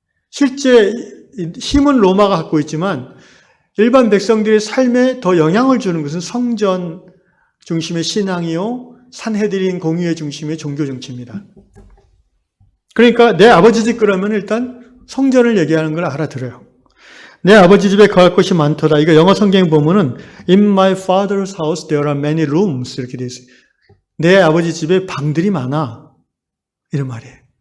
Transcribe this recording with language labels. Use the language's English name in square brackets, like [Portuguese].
[Korean] 실제 힘은 로마가 갖고 있지만 일반 백성들의 삶에 더 영향을 주는 것은 성전 중심의 신앙이요, 산헤드린 공의의 중심의 종교 정치입니다. 그러니까 내 아버지 집 그러면 일단 성전을 얘기하는 걸 알아들어요. 내 아버지 집에 거할 곳이 많도다. 이거 영어 성경 보면은 [English] In my father's house there are many rooms [Korean] 이렇게 돼 있어요. 내 아버지 집에 방들이 많아. 이런 말이에요.